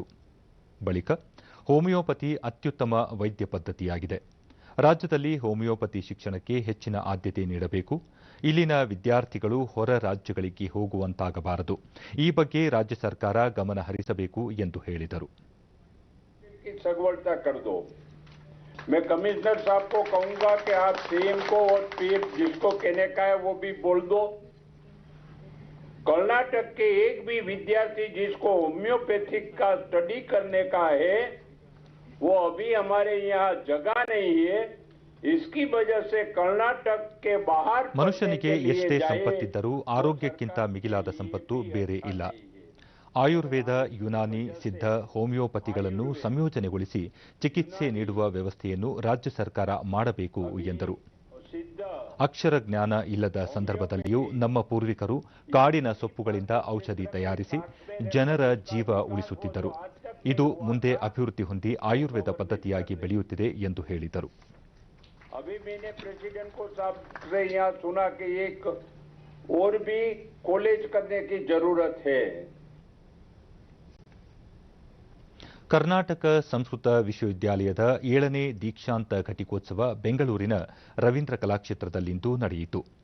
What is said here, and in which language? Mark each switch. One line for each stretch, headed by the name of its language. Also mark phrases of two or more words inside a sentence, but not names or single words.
Kannada: ಬಳಿಕ ಹೋಮಿಯೋಪತಿ ಅತ್ಯುತ್ತಮ ವೈದ್ಯ ಪದ್ಧತಿಯಾಗಿದೆ. ರಾಜ್ಯದಲ್ಲಿ ಹೋಮಿಯೋಪತಿ ಶಿಕ್ಷಣಕ್ಕೆ ಹೆಚ್ಚಿನ ಆದ್ಯತೆ ನೀಡಬೇಕು. ಇಲ್ಲಿನ ವಿದ್ಯಾರ್ಥಿಗಳು ಹೊರ ರಾಜ್ಯಗಳಿಗೆ ಹೋಗುವಂತಾಗಬಾರದು. ಈ ಬಗ್ಗೆ ರಾಜ್ಯ ಸರ್ಕಾರ ಗಮನ ಹರಿಸಬೇಕು ಎಂದು ಹೇಳಿದರು.
Hindi: सगवड़ता कर दो मैं कमिश्नर साहब को कहूंगा कि आप सीएम को और पीएम जिसको कहने का है वो भी बोल दो। कर्नाटक के एक भी विद्यार्थी जिसको होम्योपैथिक का स्टडी करने का है वो अभी हमारे यहाँ जगह नहीं है। इसकी वजह से कर्नाटक के बाहर
Kannada: ಮನುಷ್ಯನಿಗೆ ಎಷ್ಟೇ ಸಂಪತ್ತಿದ್ದರೂ ಆರೋಗ್ಯಕ್ಕಿಂತ ಮಿಗಿಲಾದ ಸಂಪತ್ತು ಬೇರೆ ಇಲ್ಲ. ಆಯುರ್ವೇದ, ಯುನಾನಿ, ಸಿದ್ಧ, ಹೋಮಿಯೋಪತಿಗಳನ್ನು ಸಂಯೋಜನೆಗೊಳಿಸಿ ಚಿಕಿತ್ಸೆ ನೀಡುವ ವ್ಯವಸ್ಥೆಯನ್ನು ರಾಜ್ಯ ಸರ್ಕಾರ ಮಾಡಬೇಕು ಎಂದರು. ಅಕ್ಷರ ಜ್ಞಾನ ಇಲ್ಲದ ಸಂದರ್ಭದಲ್ಲಿಯೂ ನಮ್ಮ ಪೂರ್ವಿಕರು ಕಾಡಿನ ಸೊಪ್ಪುಗಳಿಂದ ಔಷಧಿ ತಯಾರಿಸಿ ಜನರ ಜೀವ ಉಳಿಸುತ್ತಿದ್ದರು. ಇದು ಮುಂದೆ ಅಭಿವೃದ್ಧಿ ಹೊಂದಿ ಆಯುರ್ವೇದ ಪದ್ಧತಿಯಾಗಿ ಬೆಳೆಯುತ್ತಿದೆ ಎಂದು ಹೇಳಿದರು.
Hindi: अभी मैंने प्रेसिडेंट को साहब से यहाँ सुना कि एक और भी कॉलेज करने की जरूरत है.
Kannada: ಕರ್ನಾಟಕ ಸಂಸ್ಕೃತ ವಿಶ್ವವಿದ್ಯಾಲಯದ 7ನೇ ದೀಕ್ಷಾಂತ ಘಟಿಕೋತ್ಸವ ಬೆಂಗಳೂರಿನ ರವೀಂದ್ರ ಕಲಾಕ್ಷೇತ್ರದಲ್ಲಿಂದು ನಡೆಯಿತು.